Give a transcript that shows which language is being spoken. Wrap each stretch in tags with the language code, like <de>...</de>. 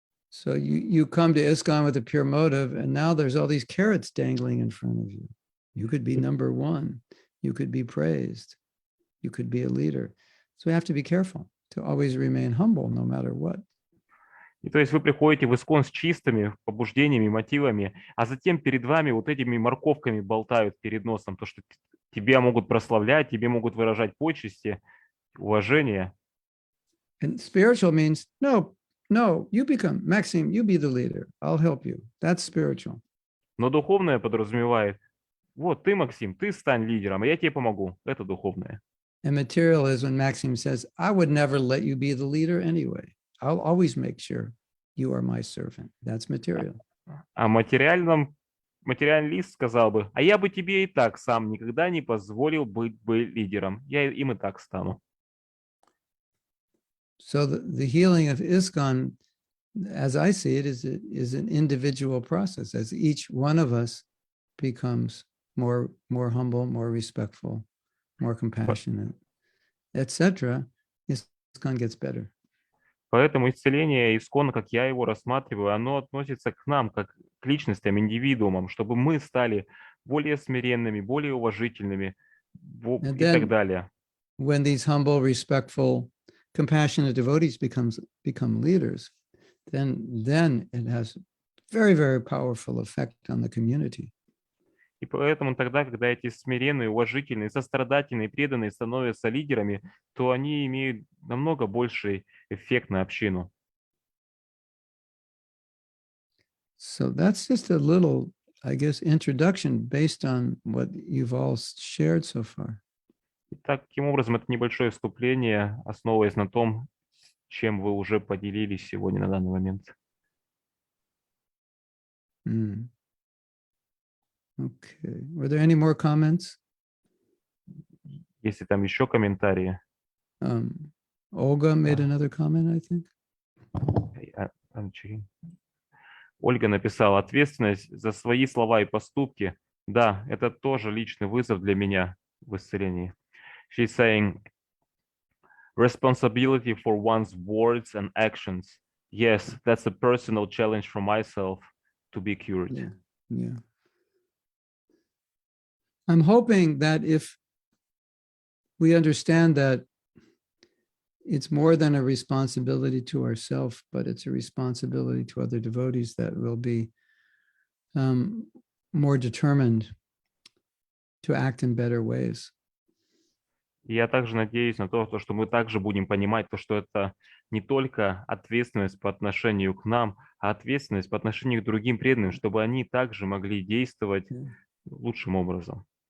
<en>So you come to ISKCON with a pure motive, and now there's all these carrots dangling in front of you. You could be number one. You could be praised. You could be a leader. So we have to be careful to always remain humble no matter what.</en> <ru>И то есть вы приходите в ISKCON с чистыми побуждениями, мотивами, а затем перед вами вот этими морковками болтают перед носом, то, что тебя могут прославлять, тебе могут выражать почести, уважение.</ru> <en>And spiritual means, no, you become, Maxim, you be the leader. I'll help you. That's spiritual.</en> <ru>Но духовное подразумевает, вот ты, Максим, ты стань лидером, а я тебе помогу. Это духовное.</ru> <en>And material is when Maxim says, I would never let you be the leader anyway. I'll always make sure you are my servant. That's material.</en> <ru>А материалист сказал бы, а я бы тебе и так сам никогда не позволил быть бы лидером. Я им и так стану.</ru> <en>So the healing of ISKCON, as I see it, is an individual process. As each one of us becomes more humble, more respectful, more compassionate, etc., ISKCON gets better.</en> <ru>Поэтому исцеление ISKCON, как я его рассматриваю, оно относится к нам, как к личностям, индивидуумам, чтобы мы стали более смиренными, более уважительными и так далее.</ru> <en>when these humble, respectful, compassionate devotees become leaders, then it has very, very powerful effect on the community.</en> <ru>И поэтому тогда, когда эти смиренные, уважительные, сострадательные, преданные становятся лидерами, то они имеют намного больший эффект на общину.</ru> <en>So that's just a little, I guess, introduction based on what you've all shared so far.</en> <ru>И таким образом, это небольшое вступление, основываясь на том, чем вы уже поделились сегодня на данный момент.</ru> <en>Mm. Okay. Were there any more comments?</en> <ru>Если там еще комментарии.</ru> <en>Olga made another comment, I think.</en> <ru>Ольга написала: ответственность за свои слова и поступки. Да, это тоже личный вызов для меня в исцелении.</ru> <en>She's saying, responsibility for one's words and actions. Yes, that's a personal challenge for myself to be cured. Yeah, yeah. I'm hoping that if we understand that it's more than a responsibility to ourselves, but it's a responsibility to other devotees, that we'll be more determined to act in better ways.</en> <ru>И я также надеюсь на то, что мы также будем понимать, что это не только ответственность по отношению к нам, а ответственность по отношению к другим преданным, чтобы они также могли действовать лучшим образом.</ru>